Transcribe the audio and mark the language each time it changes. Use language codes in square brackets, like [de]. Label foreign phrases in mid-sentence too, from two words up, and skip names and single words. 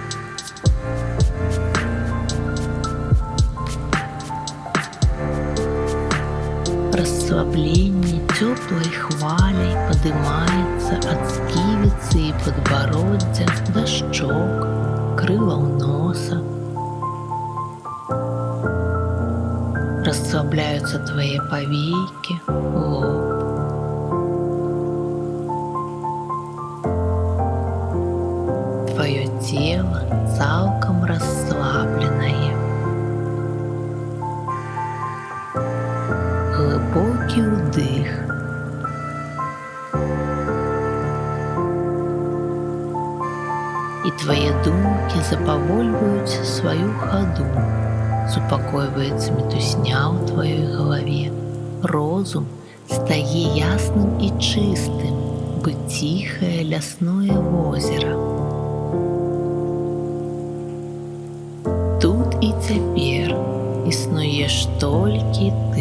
[be] Расслабленне цёплай хваляй падымаецца ад сківіцы і падбароддзя да шчок, крылаў носа. [ru] Расслабляются твои повеки, лоб. Твое тело цалком расслабленное. Глубокий вдых. И твои [be] думки запавольваюць свою ходу. Супакойваецца метусня ў тваёй галаве. Розум стае ясным і чыстым, бы ціхае лясное возера. Тут і цяпер існуеш толькі ты.